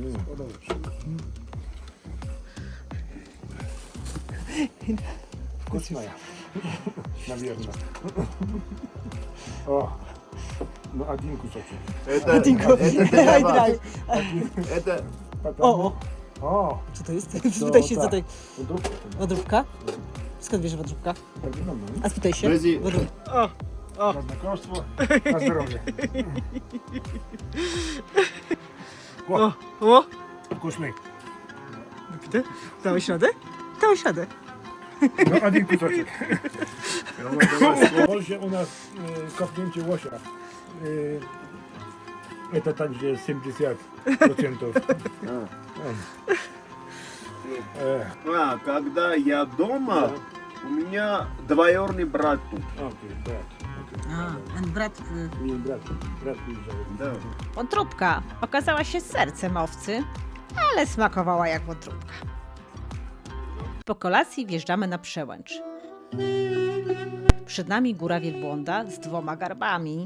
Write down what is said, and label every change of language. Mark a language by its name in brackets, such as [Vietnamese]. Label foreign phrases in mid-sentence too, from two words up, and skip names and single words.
[Russian] Вкусная. Наверное. О, ну один кусочек. Это для вас. Это O, O, [Polish] co to jest? Spytaj się, co to jest. wątróbka. Wątróbka? Skąd wiesz, że wątróbka? Tak wygląda, nie? A spytaj się. Друзі, Na znakomstwo, na zdrowie. O, O, [Russian] вкусный. [Polish] dałeś radę? Dałeś radę. No, [Russian] один кусочек. В Польше у нас [Polish] kopnięcie łosia. [Russian] Это также 70%. когда я дома, у меня двоюродный брат тут. [Polish] Okej, brat. Ten brat... Nie, brat wyjeżdżał. [Russian] Да. [Polish] Wątróbka okazała się sercem owcy, ale smakowała jak wątróbka. Po kolacji wjeżdżamy na przełęcz. Przed nami góra wielbłąda z 2 garbami.